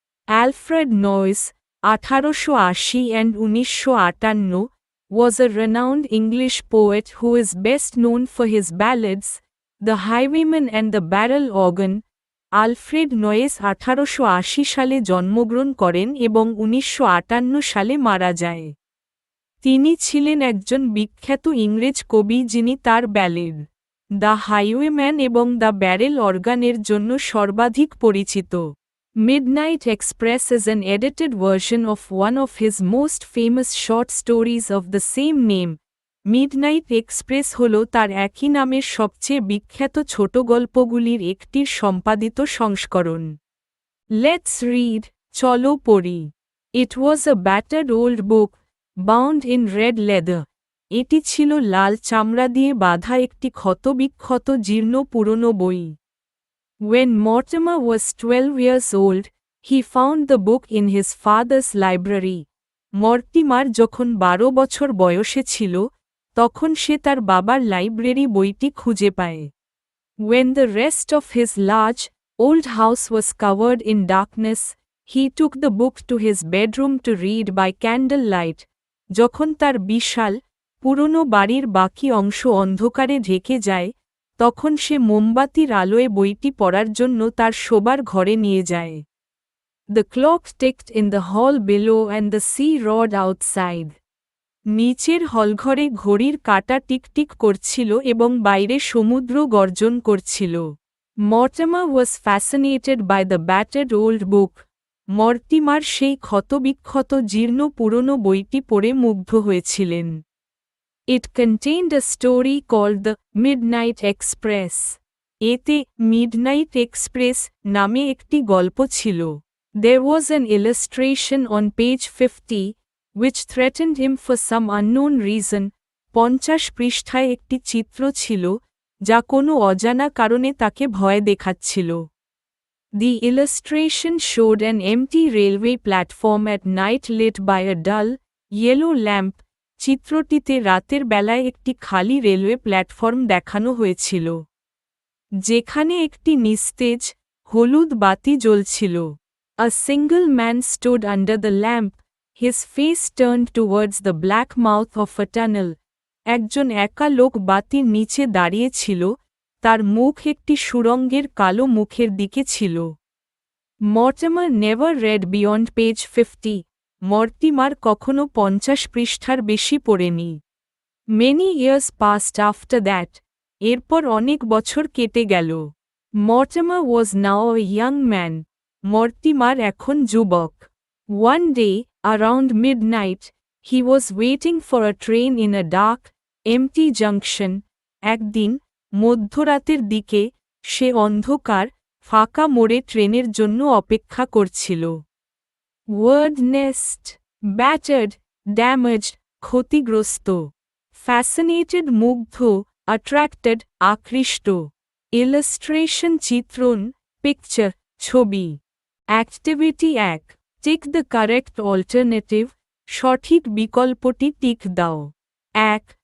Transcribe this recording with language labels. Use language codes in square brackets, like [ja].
[en] Alfred Noyes 1880 and 1958 was a renowned English poet who is best known for his ballads, The Highwayman and the Barrel Organ. [bn] Alfred noise 1880 সালে জন্মগ্রহণ করেন এবং 1958 সালে মারা যায়। তিনি ছিলেন একজন বিখ্যাত ইংরেজ কবি যিনি তার ব্যালেড দ্য হাইওয়েম্যান এবং দ্য ব্যারেল অর্গানের জন্য সর্বাধিক পরিচিত। [en] Midnight Express is an edited version of one of his most famous short stories of the same name. [bn] Midnight express হল তার একই নামের সবচেয়ে বিখ্যাত ছোট গল্পগুলির একটির সম্পাদিত সংস্করণ। [en] let's read, [bn] চলো পড়ি। [en] It was a battered old book, bound in red leather. [bn] এটি ছিল লাল চামড়া দিয়ে বাঁধা একটি ক্ষতবিক্ষত জীর্ণ পুরনো বই। [en] When Mortimer was 12 years old, he found the book in his father's library. [bn] Mortimer যখন 12 বছর বয়সে ছিল, তখন সে তার বাবার লাইব্রেরি বইটি খুঁজে পায়। [en] When the rest of his large, old house was covered in darkness, he took the book to his bedroom to read by candlelight. [bn] যখন তার বিশাল, পুরনো বাড়ির বাকি অংশ অন্ধকারে ঢেকে যায়, তখন সে মোমবাতির আলোয় বইটি পড়ার জন্য তার শোবার ঘরে নিয়ে যায়। [en] The clock ticked in the hall below and the sea roared outside. [bn] নিচের হলঘরে ঘড়ির কাঁটা টিকটিক করছিল এবং বাইরে সমুদ্র গর্জন করছিল। [en] Mortimer was fascinated by the battered old book. [bn] Mortimer সেই ক্ষতবিক্ষত জীর্ণ পুরনো বইটি পড়ে মুগ্ধ হয়েছিলেন। [en] It contained a story called The Midnight Express. [bn] এতে মিডনাইট এক্সপ্রেস নামে একটি গল্প ছিল। [en] There was an illustration on page 50, which threatened him for some unknown reason. [bn] 50 পৃষ্ঠায় একটি চিত্র ছিল, যা কোনো অজানা কারণে তাকে ভয় দেখাচ্ছিল। [en] The illustration showed an empty railway platform at night lit by a dull, yellow lamp. [bn] চিত্রটিতে রাতের বেলায় একটি খালি রেলওয়ে প্ল্যাটফর্ম দেখানো হয়েছিল, যেখানে একটি নিস্তেজ, হলুদ বাতি জ্বলছিল। [en] A single man stood under the lamp, his face turned towards the black mouth of a tunnel. [bn] একজন একা লোক বাতির নিচে দাঁড়িয়ে ছিল, তার মুখ একটি সুড়ঙ্গের কালো মুখের দিকে ছিল। [en] Mortimer never read beyond page 50. [bn] Mortimer কখনো 50 পৃষ্ঠার বেশি পড়েনি। [en] Many years passed after that. [bn] এরপর অনেক বছর কেটে গেল। [en] Mortimer was now a young man. [bn] Mortimer এখন যুবক। [en] One day, around midnight, he was waiting for a train in a dark, empty junction. [bn] একদিন, মধ্যরাতের দিকে, সে অন্ধকার, ফাঁকা মোড়ে ট্রেনের জন্য অপেক্ষা করছিল। [en] Word nest, battered, damaged, ক্ষতিগ্রস্ত। Fascinated মুগ্ধ, attracted, আকৃষ্ট। Illustration চিত্রণ, picture, ছবি। Activity 1. Tick the correct alternative, [bn] সঠিক বিকল্পটি টিক দাও। [en] 1.